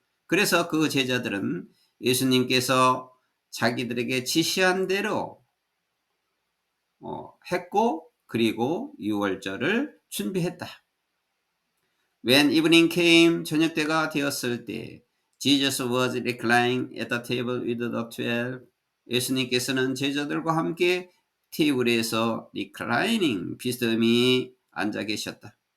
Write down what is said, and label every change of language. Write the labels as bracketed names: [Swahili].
[Korean] 그래서 그 제자들은 예수님께서 자기들에게 지시한 대로 했고 그리고 유월절을 준비했다. [English] When evening came, [Korean] 저녁 때가 되었을 때 [English] Jesus was reclining at the table with the 12. [Korean] 예수님께서는 제자들과 함께 테이블에서 reclining, 비스듬히 앉아 계셨다.